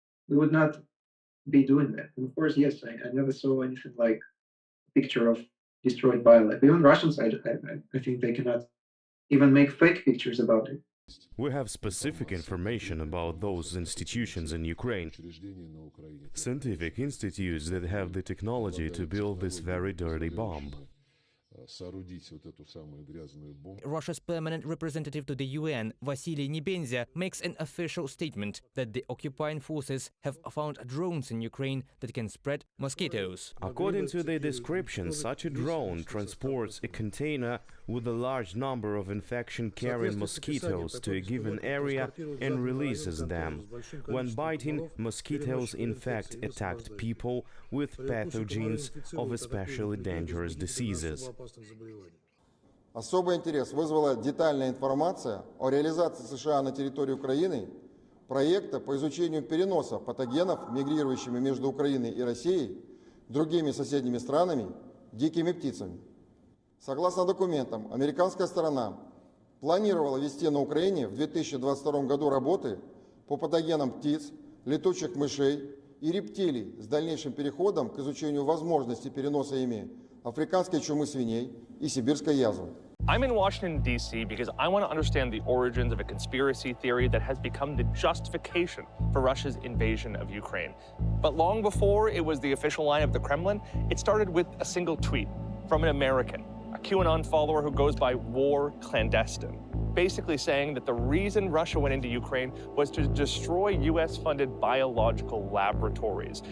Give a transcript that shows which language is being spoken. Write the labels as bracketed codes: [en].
[en] We would not be doing that. And of course, yes, I never saw anything like a picture of destroyed biolab. Even Russians, I think they cannot even make fake pictures about it. We have specific information about those institutions in Ukraine, scientific institutes that have the technology to build this very dirty bomb. [ru] соорудить вот эту самую грязную бомбу. [en] Russia's permanent representative to the UN, Vasily Nebenzia, makes an official statement that the occupying forces have found drones in Ukraine that can spread mosquitoes. According to the description, such a drone transports a container with a large number of infection-carrying mosquitoes to a given area and releases them. When biting, mosquitoes infect attacked people with pathogens of especially dangerous diseases. [ru] Особый интерес вызвала детальная информация о реализации США на территории Украины проекта по изучению переноса патогенов, мигрирующими между Украиной и Россией, другими соседними странами, дикими птицами. Согласно документам, американская сторона планировала вести на Украине в 2022 году работы по патогенам птиц, летучих мышей и рептилий с дальнейшим переходом к изучению возможности переноса ими африканской чумы свиней и сибирской язвы. [en] I'm in Washington, D.C. because I want to understand the origins of a conspiracy theory that has become the justification for Russia's invasion of Ukraine. But long before it was the official line of the Kremlin, it started with a single tweet from an American, a QAnon follower who goes by War Clandestine, basically saying that the reason Russia went into Ukraine was to destroy US-funded biological laboratories.